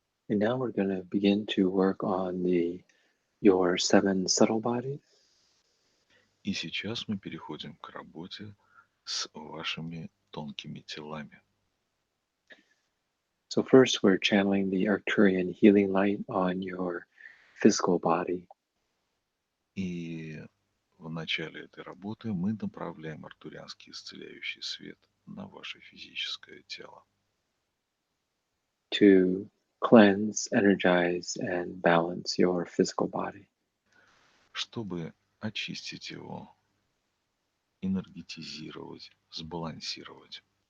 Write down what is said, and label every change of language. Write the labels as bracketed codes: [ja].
[en] And now we're going to begin to work on your 7 subtle bodies. [ru] И сейчас мы переходим к работе с вашими тонкими телами. [en] So first we're channeling the Arcturian Healing Light on your physical body. [ru] И в начале этой работы мы направляем Арктурианский Исцеляющий Свет на ваше физическое тело, [en] To cleanse, energize, and balance your physical body. [ru] чтобы очистить его, энергетизировать, сбалансировать.